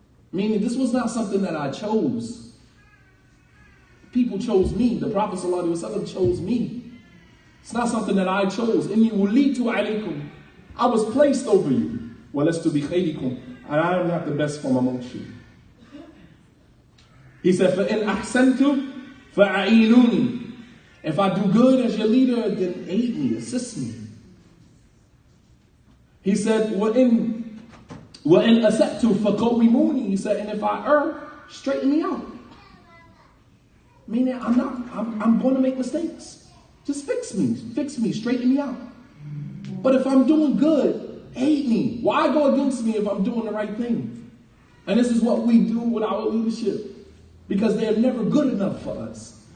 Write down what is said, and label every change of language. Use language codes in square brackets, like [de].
[en] Meaning this was not something that I chose. People chose me. The Prophet ﷺ chose me. It's not something that I chose. [ar] Inni wulitu alaykum. [en] I was placed over you. [ar] Wa lastu bi khayrikum. [en] And I am not the best from amongst you. He said, [ar] فَإِنْ أَحْسَنْتُ فَأَعِينُونِي. [en] If I do good as your leader, then aid me, assist me. He said, [ar] وَإِنْ أَسَأْتُ فَقَوِّمُونِي. [en] He said, and if I err, straighten me out. Meaning, I'm going to make mistakes. Just fix me, straighten me out. But if I'm doing good, aid me. Why go against me if I'm doing the right thing? And this is what we do with our leadership. Because they're never good enough for us.